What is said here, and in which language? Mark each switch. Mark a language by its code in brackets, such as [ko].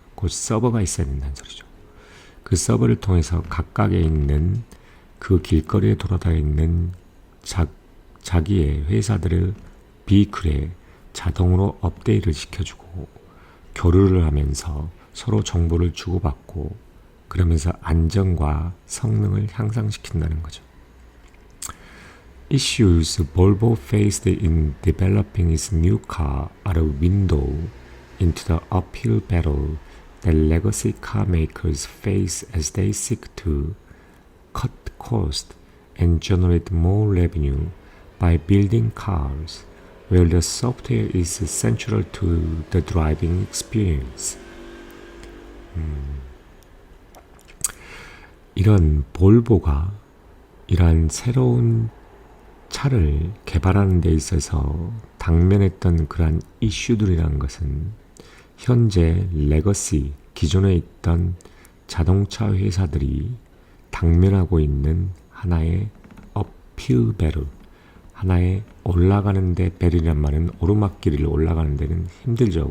[ko] 곧 서버가 있어야 된다는 소리죠. 그 서버를 통해서 각각에 있는 그 길거리에 돌아다니는 자기의 회사들의 비클에 자동으로 업데이트를 시켜주고 교류를 하면서 서로 정보를 주고받고 그러면서 안정과 성능을 향상시킨다는 거죠. [en] Issues Volvo faced in developing its new car are a window into the uphill battle that legacy car makers face as they seek to cut costs and generate more revenue by building cars where the software is central to the driving experience. [ko] 이런 볼보가 이러한 새로운 차를 개발하는 데 있어서 당면했던 그러한 이슈들이라는 것은 현재 레거시, 기존에 있던 자동차 회사들이 당면하고 있는 하나의 [en] uphill battle, [ko] 하나의 올라가는데 배럴이란 말은 오르막길을 올라가는 데는 힘들죠.